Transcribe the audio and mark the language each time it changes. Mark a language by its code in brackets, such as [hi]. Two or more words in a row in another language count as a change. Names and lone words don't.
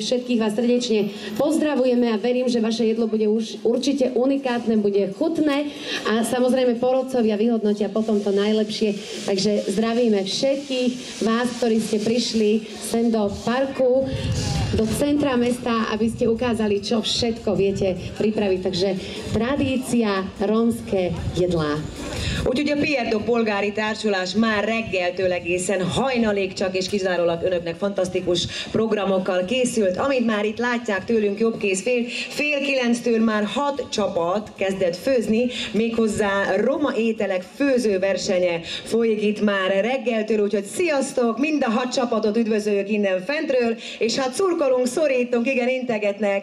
[sk] Všetkých vás srdečne pozdravujeme a verím, že vaše jedlo bude už určite unikátne, bude chutné a samozrejme porodcovia vyhodnotia potom to najlepšie. Takže zdravíme všetkých vás, ktorí ste prišli sem do parku, do centra mesta, aby ste ukázali, čo všetko viete pripraviť. Takže tradícia, rómske jedlá. [hu] Úgyhogy a Pierdo Polgári Társulás már reggeltől egészen hajnalig csak és kizárólag önöknek fantasztikus programokkal készült. Amit már itt látják tőlünk jobbkész fél 9-től már 6 csapat kezdett főzni, méghozzá roma ételek főzőversenye folyik itt már reggeltől, úgyhogy sziasztok, mind a 6 csapatot üdvözöljük innen fentről, és hát szurkolunk, szorítunk, igen, integetnek.